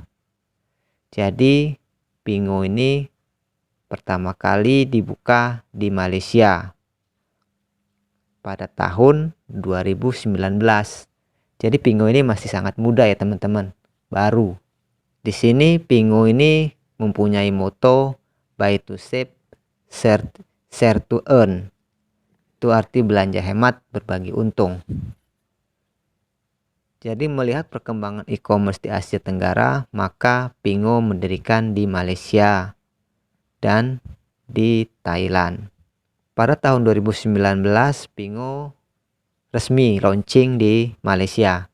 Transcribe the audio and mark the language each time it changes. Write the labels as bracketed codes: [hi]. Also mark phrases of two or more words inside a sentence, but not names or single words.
[id] Jadi Pingu ini pertama kali dibuka di Malaysia pada tahun 2019 Jadi Pingo ini masih sangat muda ya teman-teman, baru. Di sini Pingo ini mempunyai moto [en] buy to save, share to earn. [id] Itu arti belanja hemat, berbagi untung. Jadi melihat perkembangan e-commerce di Asia Tenggara, maka Pingo mendirikan di Malaysia dan di Thailand. Pada tahun 2019, Pingo resmi launching di Malaysia.